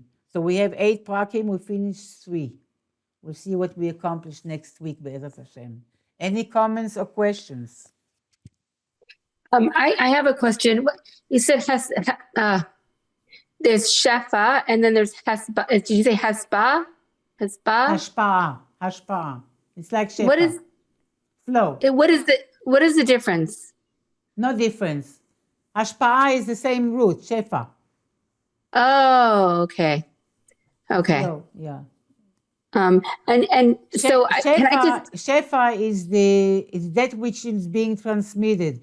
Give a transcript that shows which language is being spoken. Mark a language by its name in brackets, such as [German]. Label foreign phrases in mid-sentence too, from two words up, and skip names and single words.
[English] So we have 8 prakim, we finished 3. We'll see what we accomplish next week, [Hebrew] בעזרת השם. [English] Any comments or questions? I have a question. You said there's shefa and then there's hesba. Did you say hesba? Hesba? Hashpa'ah. It's like shefa. What is flow? What is the difference? No difference. Hashpa'ah is the same root, shefa. Oh, okay. Flow, yeah. And so shefa is that which is being transmitted.